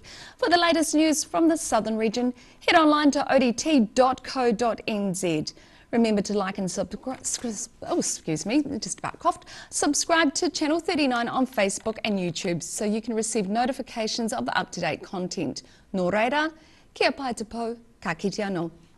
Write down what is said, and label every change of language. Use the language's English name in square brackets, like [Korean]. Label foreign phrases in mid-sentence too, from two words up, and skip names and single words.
[English] For the latest news from the southern region, head online to odt.co.nz. Remember to like and subscribe, subscribe to Channel 39 on Facebook and YouTube so you can receive notifications of the up-to-date content. [Māori] Nō reira, kia pai te pou, ka kite anō.